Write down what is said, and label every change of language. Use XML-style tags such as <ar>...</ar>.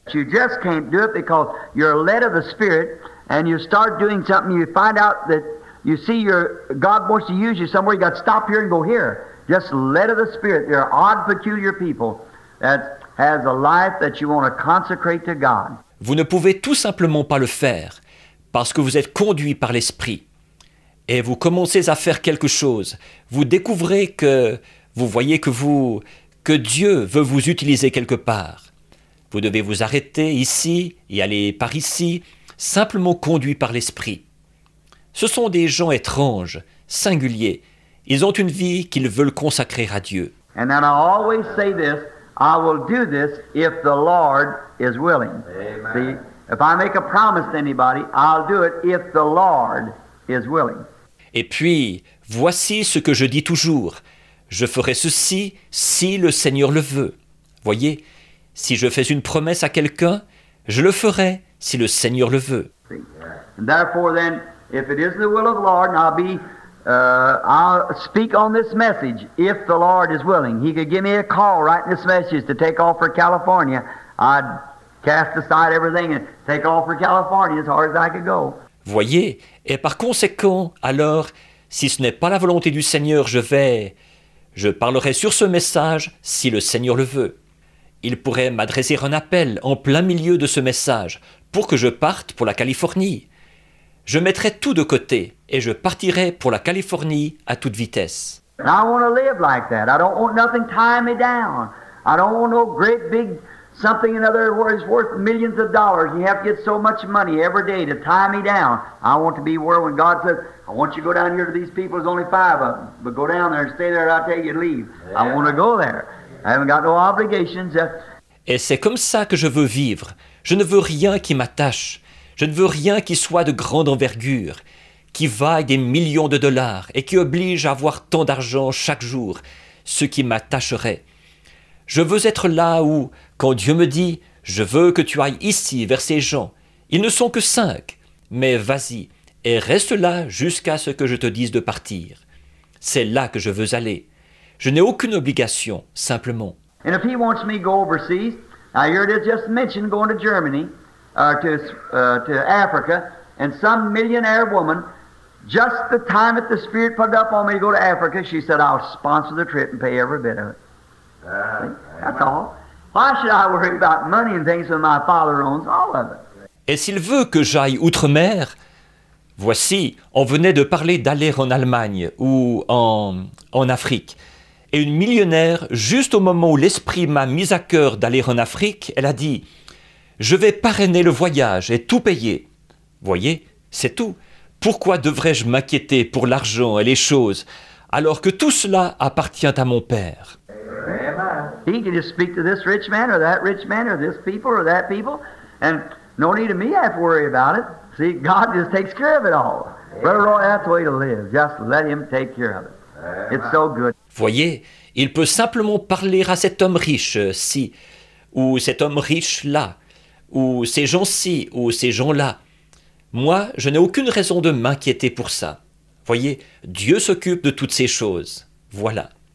<en>You just can't do it because you're led of the Spirit and you start doing something, you find out that you see God wants to use you somewhere, you got to stop here and go here. Just led of the Spirit. There are odd, peculiar people that has a life that you want to consecrate to God.</en> <fr>Vous ne pouvez tout simplement pas le faire parce que vous êtes conduit par l'Esprit. Et vous commencez à faire quelque chose. Vous découvrez que vous voyez que Dieu veut vous utiliser quelque part. Vous devez vous arrêter ici et aller par ici, simplement conduit par l'Esprit. Ce sont des gens étranges, singuliers. Ils ont une vie qu'ils veulent consacrer à Dieu.</fr> <en>And then I always say this, I will do this if the Lord is willing. See, if I make a promise to anybody, I'll do it if the Lord is willing.</en> <fr>Et puis, voici ce que je dis toujours. Je ferai ceci si le Seigneur le veut. Voyez, si je fais une promesse à quelqu'un, je le ferai si le Seigneur le veut.</fr> <en>And therefore then, if it is the will of the Lord, and I'll speak on this message if the Lord is willing. He could give me a call right in this message to take off for California. I'd cast aside everything and take off for California as hard as I could go.</en> <fr>Voyez, et par conséquent, alors, si ce n'est pas la volonté du Seigneur, je parlerai sur ce message si le Seigneur le veut. Il pourrait m'adresser un appel en plein milieu de ce message pour que je parte pour la Californie. Je mettrai tout de côté et je partirai pour la Californie à toute vitesse.</fr> <en>And I want to live like that. I don't want nothing tying me down. I don't want no great big something in other words worth millions of dollars. You have to get so much money every day to tie me down. I want to be where when God says, I want you to go down here to these people, there's only 5 of them, but go down there and stay there, I'll tell you to leave. Yeah. I want to go there. I haven't got no obligations.</en> <fr>Et c'est comme ça que je veux vivre. Je ne veux rien qui m'attache. Je ne veux rien qui soit de grande envergure, qui vaille des millions de dollars et qui oblige à avoir tant d'argent chaque jour, ce qui m'attacherait. Je veux être là où, quand Dieu me dit « Je veux que tu ailles ici vers ces gens », ils ne sont que 5, mais vas-y et reste là jusqu'à ce que je te dise de partir. C'est là que je veux aller. Je n'ai aucune obligation, simplement.</fr> <en>And if he wants me to go overseas, now here it is just mentioned going to Germany, to Africa, and some millionaire woman, just the time that the Spirit put it up on me to go to Africa, she said, I'll sponsor the trip and pay every bit of it. That's all. Why should I worry about money and things when my Father owns all of it?</en> <fr>Et s'il veut que j'aille outre-mer, voici, on venait de parler d'aller en Allemagne ou en Afrique. Et une millionnaire, juste au moment où l'Esprit m'a mis à cœur d'aller en Afrique, elle a dit « Je vais parrainer le voyage et tout payer. » Voyez, c'est tout. Pourquoi devrais-je m'inquiéter pour l'argent et les choses, alors que tout cela appartient à mon Père?</fr> <en>He can just speak to this rich man or that rich man or this people or that people, and no need of me have to worry about it. See, God just takes care of it all. Brother Roy, that's the way to live. Just let him take care of it. It's so good.</en> <fr>Voyez, il peut simplement parler à cet homme riche-ci, ou cet homme riche-là, ou ces gens-ci, ou ces gens-là. Moi, je n'ai aucune raison de m'inquiéter pour ça. Voyez, Dieu s'occupe de toutes ces choses. Voilà.</fr>